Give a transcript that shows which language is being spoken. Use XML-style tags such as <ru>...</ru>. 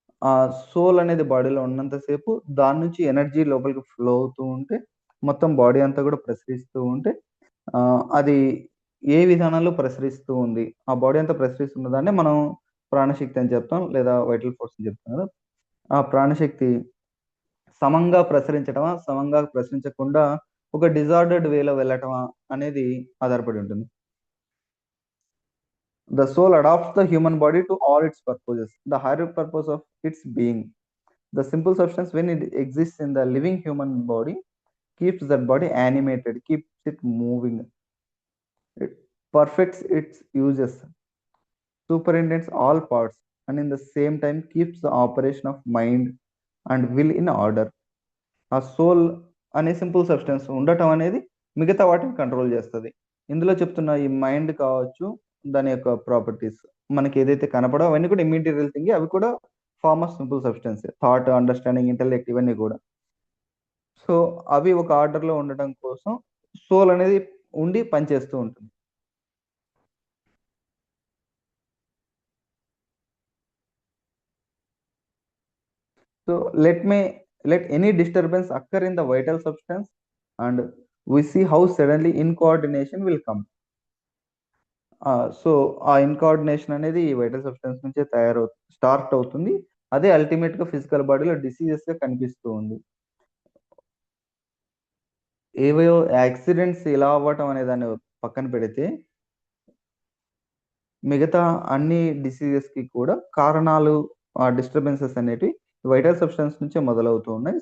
<te>ఆ సోల్ అనేది బాడీలో ఉన్నంతసేపు దాని నుంచి ఎనర్జీ లోపలికి ఫ్లో అవుతూ ఉంటే, మొత్తం బాడీ అంతా కూడా ప్రసరిస్తూ ఉంటే, అది ఏ విధానంలో ప్రసరిస్తూ ఉంది, ఆ బాడీ అంతా ప్రసరిస్తున్న దాన్ని మనం ప్రాణశక్తి అని చెప్తాం, లేదా వైటల్ ఫోర్స్ అని చెప్తాం కదా. ఆ ప్రాణశక్తి సమంగా ప్రసరించడమా, సమంగా ప్రసరించకుండా ఒక డిజార్డర్డ్ వేలో వెళ్ళటమా అనేది ఆధారపడి ఉంటుంది.</te> <en>The soul adopts the human body to all its purposes, the higher purpose of its being. The simple substance, when it exists in the living human body, keeps that body animated, keeps it moving. It perfects its uses, superintends all parts, and in the same time keeps the operation of mind and will in order.</en> <te>ఆ soul అనే simple substance ఉండటం అనేది మిగతా వాటిని control చేస్తుంది. ఇందులో చెప్తున్న ఈ మైండ్ కావచ్చు, దాని యొక్క ప్రాపర్టీస్ మనకి ఏదైతే కనపడో అవన్నీ కూడా ఇమ్మీడియటల్ థింగ్, అవి కూడా form of simple substance. Thought, understanding, intellect ఇవన్నీ కూడా. సో అవి ఒక ఆర్డర్లో ఉండటం కోసం సోల్ అనేది ఉండి పనిచేస్తూ ఉంటుంది.</te> <en>So let any disturbance occur in the vital substance, and we see how suddenly incoordination will come.</en> <te>So ఆ ఇన్కోఆర్డినేషన్ అనేది ఈ వైటల్ సబ్స్టెన్స్ నుంచే స్టార్ట్ అవుతుంది. అదే అల్టిమేట్ గా ఫిజికల్ బాడీలో డిసీజెస్ గా కనిపిస్తూ ఉంది. ఏవో యాక్సిడెంట్స్ ఇలా అవ్వటం అనే దాన్ని పక్కన పెడితే మిగతా అన్ని డిసీజెస్ కి కూడా కారణాలు, డిస్టర్బెన్సెస్ అనేటివి వైటల్ సబ్స్టెన్స్ నుంచే మొదలవుతూ ఉన్నాయి.</te>